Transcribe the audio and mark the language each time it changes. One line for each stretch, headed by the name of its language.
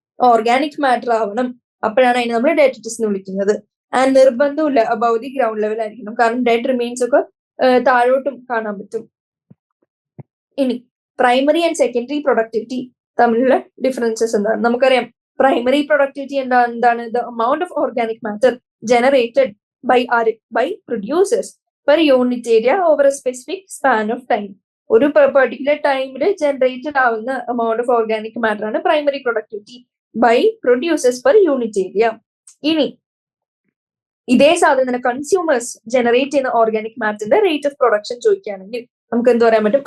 Malayalam: Organic matter ആവണം, അപ്പോഴാണ് അതിനെ നമ്മൾ ഡെട്രിറ്റസ് എന്ന് വിളിക്കുന്നത്. ആൻഡ് നിർബന്ധമില്ല
English: above the ground level
Malayalam: ആയിരിക്കണം, കാരണം ഡെഡ് റിമെയിൻസ് ഒക്കെ താഴോട്ടും കാണാൻ പറ്റും. ഇനി പ്രൈമറി ആൻഡ് സെക്കൻഡറി പ്രൊഡക്ടിവിറ്റി തമ്മിലുള്ള ഡിഫറൻസസ് എന്താണ്? നമുക്കറിയാം പ്രൈമറി പ്രൊഡക്ടിവിറ്റി എന്താണ്?
English: The amount of organic matter generated by producers per unit area over a specific span of time.
Malayalam: ഒരു പെർട്ടിക്കുലർ ടൈമിൽ ജനറേറ്റഡ് ആവുന്ന
English: amount of organic matter
Malayalam: ആണ് primary productivity
English: By producers per unit area.
Malayalam: ഇനി ഇതേ സാധനം തന്നെ consumers generate ചെയ്യുന്ന organic മാറ്ററിന്റെ rate of production ചോദിക്കുകയാണെങ്കിൽ നമുക്ക് എന്ത് പറയാൻ പറ്റും?